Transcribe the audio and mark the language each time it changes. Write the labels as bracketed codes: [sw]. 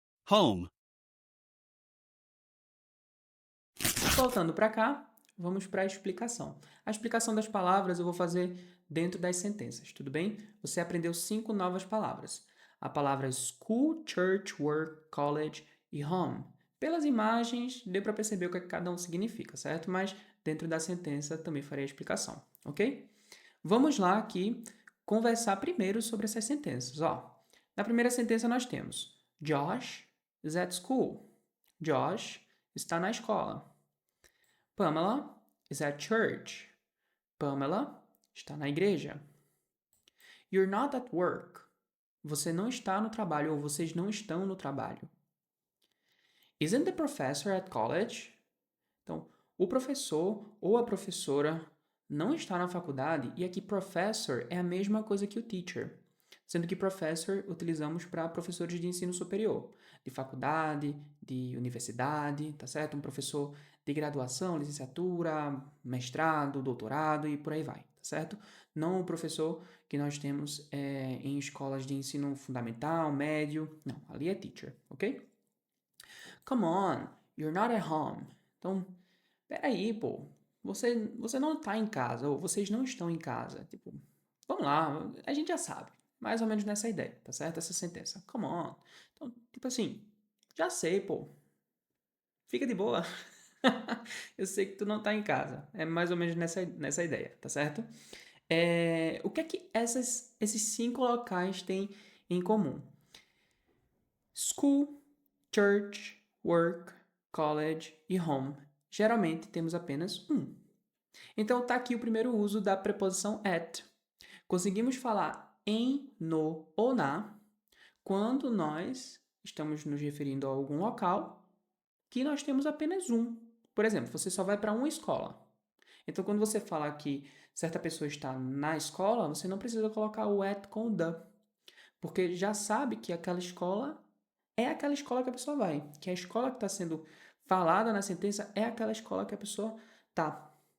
[en] Home. [pt] Voltando para cá, vamos para a explicação. A explicação das palavras eu vou fazer dentro das sentenças, tudo bem? Você aprendeu 5 novas palavras. A palavra school, church, work, college e home. Pelas imagens, deu para perceber o que cada um significa, certo? Mas dentro da sentença também farei a explicação, ok? Vamos lá aqui conversar primeiro sobre essas sentenças. Ó, na primeira sentença nós temos [en] Josh is at school. [pt] Josh está na escola. [en] Pamela is at church. [pt] Pamela está na igreja. [en] You're not at work. [pt] Você não está no trabalho ou vocês não estão no trabalho. [en] Isn't the professor at college? [pt] Então, o professor ou a professora não está na faculdade e aqui professor é a mesma coisa que o teacher, sendo que professor utilizamos para professores de ensino superior, de faculdade, de universidade, tá certo? Um professor de graduação, licenciatura, mestrado, doutorado e por aí vai, tá certo? Não o professor que nós temos em escolas de ensino fundamental, médio, não, ali é teacher, ok? [en] Come on, you're not at home. [pt] Então, peraí, pô, você não tá em casa, ou vocês não estão em casa. Tipo, vamos lá, a gente já sabe. Mais ou menos nessa ideia, tá certo? Essa sentença. [en] Come on. [pt] Então, tipo assim, já sei, pô. Fica de boa. Eu sei que tu não tá em casa. É mais ou menos nessa ideia, tá certo? O que é que esses 5 locais têm em comum? [en] School, church, work, college e home. [pt] Geralmente temos apenas um. Então tá aqui o primeiro uso da preposição at. Conseguimos falar em, no ou na quando nós estamos nos referindo a algum local que nós temos apenas um. Por exemplo, você só vai para uma escola. Então, quando você fala que certa pessoa está na escola, você não precisa colocar o at com o the, porque já sabe que aquela escola é aquela escola que a pessoa vai, que a escola que está sendo falada na sentença é aquela escola que a pessoa tá.